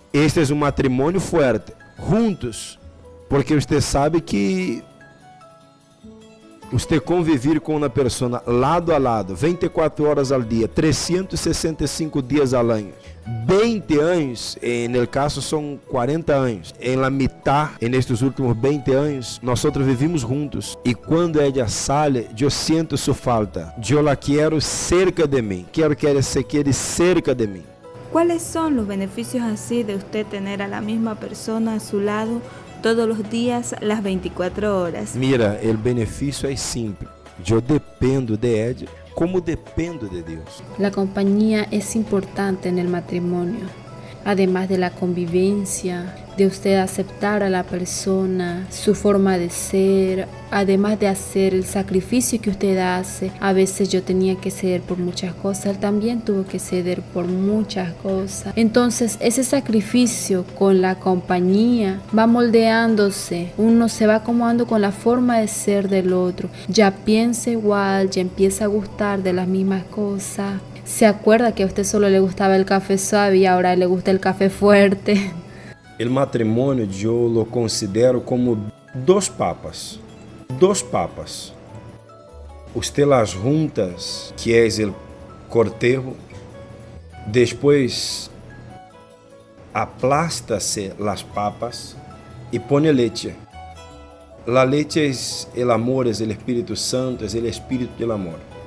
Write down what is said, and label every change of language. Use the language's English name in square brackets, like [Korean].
[Portuguese] Este é um matrimônio forte, juntos, porque você sabe que você conviver com uma pessoa lado a lado, 24 horas ao dia, 365 dias ao ano, 20 anos, no caso são 40 anos, [Spanish] em la mitad, [Portuguese] nestes últimos 20 anos, nós vivimos juntos, e quando ela sai, eu sinto sua falta, [Spanish] eu la quero cerca [Portuguese] de mim, quero que ela [Spanish] se quede cerca [Portuguese] de mim. [Spanish] ¿Cuáles son los beneficios así de usted tener a la misma persona a su lado todos los días, las 24 horas? [Portuguese] Mira, o benefício é simples. Eu dependo de Ed como dependo de Deus. [Spanish] La compañía es importante en el matrimonio, además de la convivencia, de usted aceptar a la persona, su forma de ser, además de hacer el sacrificio que usted hace. A veces yo tenía que ceder por muchas cosas, él también tuvo que ceder por muchas cosas. Entonces ese sacrificio con la compañía va moldeándose, uno se va acomodando con la forma de ser del otro, ya piensa igual, ya empieza a gustar de las mismas cosas. Se acuerda que a usted solo le gustaba el café suave y ahora le gusta el café fuerte. [Portuguese] O matrimônio eu lo considero como dois papas. [Spanish] Dos papas. [Portuguese] Usted las juntas, que é o cortejo, depois [Spanish] aplasta-se las papas [Portuguese] e põe leite. [Spanish] La leche es el amor, es el Espírito Santo, es el Espírito del amor.